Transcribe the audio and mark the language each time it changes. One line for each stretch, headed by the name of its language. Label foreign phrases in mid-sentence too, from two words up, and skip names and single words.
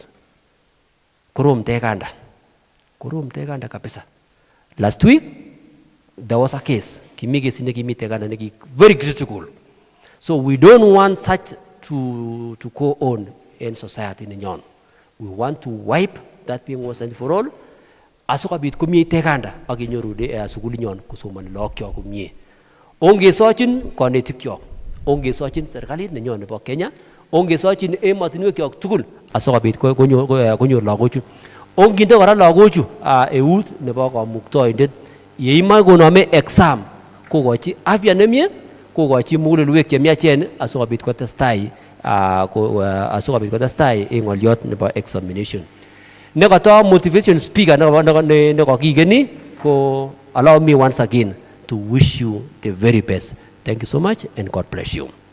Kalenjin: Kurum Teganda. Kurum Teganda Kapesa.
English: Last week, there was a case. Very critical. So we don't want such to go on in society in Nyon. We want to wipe that being once and for all.
Kalenjin: Asoka bit kumi Teganda aginyoru de suguli Nyon kusuman lokyo kumye. Onge sochin konetik yok. Onge sochin serikali ne Nyon nebo Kenya. Onge sochin ematinwek yok tugul. Asoka bit konyor lagochu. Onge nde wara lagochu eut nebo kamuktoindet. Yeima gonome exam. Kogochi afya nemie kokochi mugulelwek chemiachen asikobit kotestai asikobit kotestai eng ng'olyot nebo examination.
English: Nekoto motivation speaker
Kalenjin: nekokigeni ko
English: allow me once again to wish you the very best. Thank you so much and God bless you.